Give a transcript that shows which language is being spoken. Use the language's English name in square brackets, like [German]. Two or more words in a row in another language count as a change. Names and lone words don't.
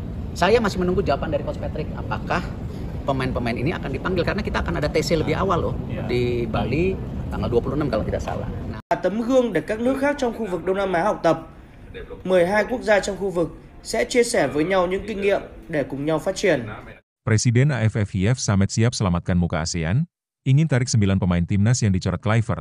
[Indonesian] Saya masih menunggu jawaban dari Coach Patrick, apakah pemain-pemain ini akan dipanggil, karena kita akan ada TC lebih awal loh di Bali tanggal 26 kalau tidak salah. [Vietnamese] Tấm gương để các nước khác trong khu vực Đông Nam Á học tập. 12 quốc gia trong khu vực sẽ chia sẻ với nhau những kinh nghiệm để cùng nhau phát triển. [Indonesian] Presiden AFF Yves Samet siap selamatkan muka ASEAN, ingin tarik 9 pemain timnas yang dicoret Kluivert.